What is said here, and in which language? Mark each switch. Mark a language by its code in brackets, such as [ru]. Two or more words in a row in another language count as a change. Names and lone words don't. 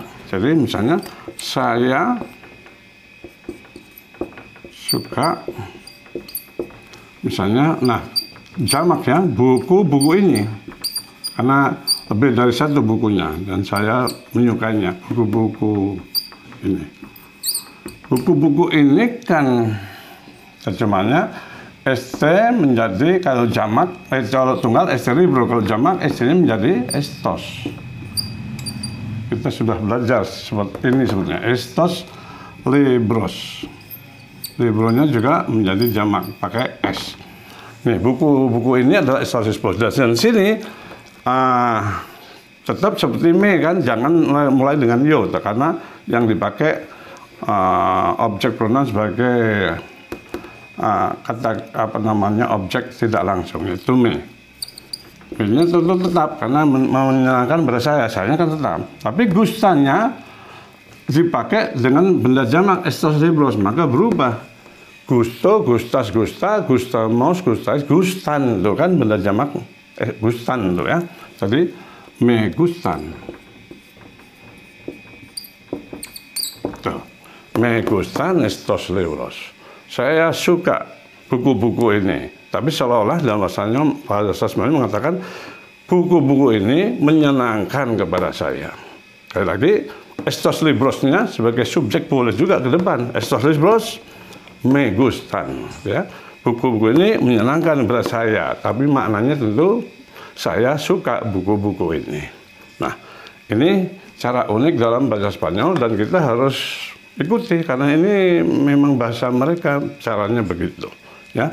[id] Jadi misalnya saya suka, misalnya, nah jamak ya, buku ini, karena lebih dari satu bukunya dan saya menyukainya, buku-buku ini. Buku-buku ini kan terjemahnya este menjadi, kalau jamak, kalau tunggal [es] este libro, [id] kalau jamak este-nya menjadi estos. Kita sudah belajar seperti ini sebetulnya, [es] estos libros. [id] Libronya juga menjadi jamak pakai s. Nih, buku-buku ini adalah [es] estos libros. [id] Dan sini tetap seperti me kan, jangan mulai dengan yo, karena yang dipakai objek pronoun sebagai kata objek tidak langsung, itu me. Ini tetap karena menyenangkan pada saya kan tetap. Tapi gustanya dipakai dengan benda jamak [es] estos libros, [id] maka berubah. [es] Gusto, gustas, gusta, gustamos, gustais, gustan, [id] itu kan benda jamak gustan itu ya. Jadi [es] me gustan. [id] Tuh. [es] Me gustan estos libros. [id] Saya suka buku-buku ini. Tapi seolah-olah dalam bahasa Spanyol mengatakan buku-buku ini menyenangkan kepada saya. Sekali lagi, [es] estos librosnya [id] sebagai subjek boleh juga ke depan. [es] Estos libros me gustan. [id] Ya. Buku-buku ini menyenangkan kepada saya. Tapi maknanya tentu saya suka buku-buku ini. Nah, ini cara unik dalam bahasa Spanyol dan kita harus ikuti karena ini memang bahasa mereka, caranya begitu, ya.